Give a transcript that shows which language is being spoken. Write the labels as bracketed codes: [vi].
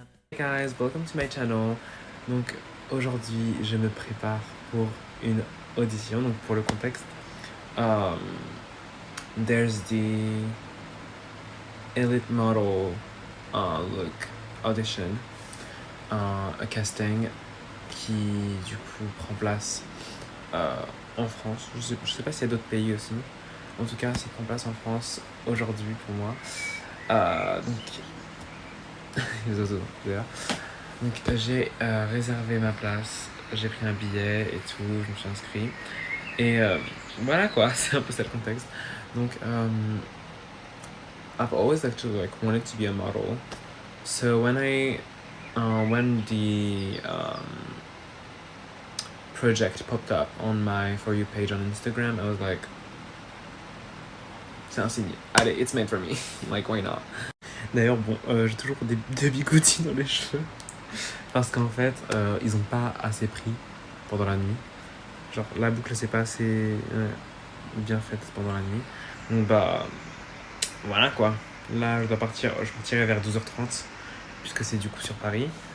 [en] Hey guys, welcome to my channel. [fr] Donc aujourd'hui je me prépare pour une audition. Donc pour le contexte, [en] there's the Elite Model Look audition, a casting [fr] qui du coup prend place en France. Je sais pas s'il y a d'autres pays aussi. En tout cas, ça prend place en France aujourd'hui pour moi. Donc les autres d'ailleurs. Donc j'ai réservé ma place, j'ai pris un billet et tout, je me suis inscrit. Et voilà quoi, c'est un peu ça le contexte. Donc [en] I've always actually like wanted to be a model. So when when the project popped up on my For You page on Instagram, I was like, [fr] c'est un signe, allez, [en] it's made for me. Like why not. [fr] D'ailleurs bon, j'ai toujours des bigoudis dans les cheveux. Parce qu'en fait, ils ont pas assez pris pendant la nuit. Genre, la boucle s'est pas assez bien faite pendant la nuit. Donc, bah, voilà quoi. Là, je partirai vers 12h30, puisque c'est du coup sur Paris.